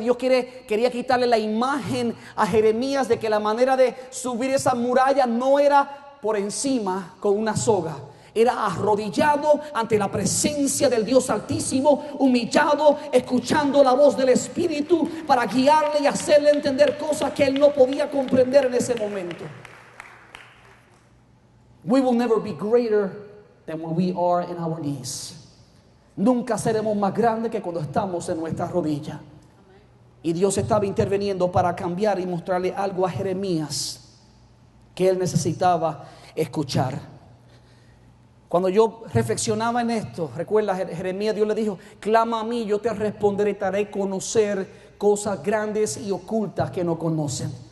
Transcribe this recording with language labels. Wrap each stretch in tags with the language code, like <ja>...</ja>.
<es>Dios quería quitarle la imagen a Jeremías de que la manera de subir esa muralla no era por encima con una soga. Era arrodillado ante la presencia del Dios Altísimo, humillado, escuchando la voz del Espíritu para guiarle y hacerle entender cosas que él no podía comprender en ese momento.</es> <en>We will never be greater than when we are in our knees.</en> <es>Nunca seremos más grandes que cuando estamos en nuestras rodillas. Y Dios estaba interviniendo para cambiar y mostrarle algo a Jeremías que él necesitaba escuchar. Cuando yo reflexionaba en esto, recuerda, Jeremías, Dios le dijo: clama a mí, yo te responderé y te haré conocer cosas grandes y ocultas que no conocen.</es>